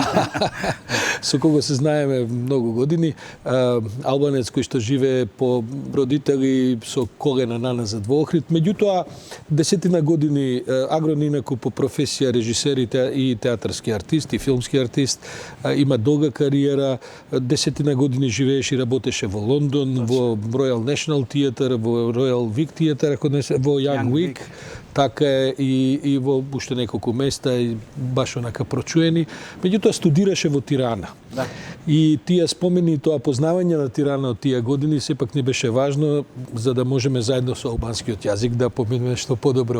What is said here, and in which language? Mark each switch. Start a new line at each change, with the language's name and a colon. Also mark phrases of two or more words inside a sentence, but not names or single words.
Macedonian: Со кого се знаеме многу години. Албанец кој што живее по родители со колена наназад во Охрид. Меѓутоа, десетина години Агрон инаку по професија режисер и театарски артист и филмски артист. Има долга кариера. Десетина години живееше и работеше во Лондон, во Royal National Theatre, во Royal Vic Theatre, во Young Vic. Така е и во уште неколку места, и баш онака прочуени. Меѓутоа студираше во Тирана. Да. И тие спомени, тоа познавање на Тирана од тие години сепак не беше важно, за да можеме заедно со албанскиот јазик да поминеме што подобро.